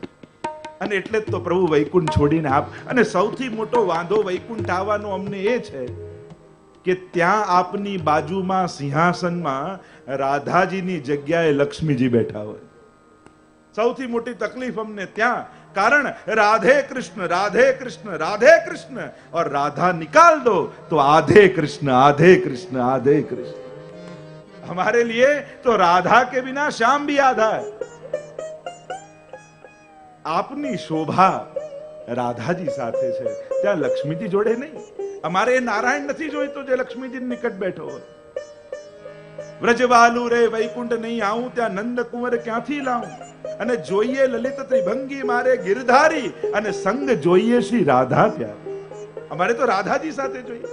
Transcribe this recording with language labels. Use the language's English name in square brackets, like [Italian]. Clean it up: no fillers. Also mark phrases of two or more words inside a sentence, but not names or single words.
[Gujarati] અને એટલે જ તો પ્રભુ વૈકુંઠ છોડીને આપ, અને સૌથી મોટો વાંધો વૈકુંઠ આવવાનો અમને એ છે કે ત્યાં આપની બાજુમાં સિંહાસનમાં રાધાજીની જગ્યાએ લક્ષ્મીજી બેઠા હોય। સૌથી મોટી તકલીફ અમને ત્યાં, [Hindi] कारण राधे कृष्ण राधे कृष्ण राधे कृष्ण, और राधा निकाल दो तो आधे कृष्ण आधे कृष्ण आधे कृष्ण। हमारे लिए तो राधा के बिना श्याम भी आधा है। [Gujarati] આપની શોભા રાધાજી સાથે છે, ત્યાં લક્ષ્મીજી જોડે નહીં। અમારે નારાયણ નથી જોઈતો જે લક્ષ્મીજી નિકટ બેઠો હોય। વ્રજવાલુ રે વૈકુંઠ નહીં આવું, ત્યાં નંદ કુંવર ક્યાંથી લાવું? અને જોઈએ લલિત ત્રિભંગી મારે ગિરધારી, અને સંગ જોઈએ શ્રી રાધા પ્યારી। અમારે તો રાધાજી સાથે જોઈએ।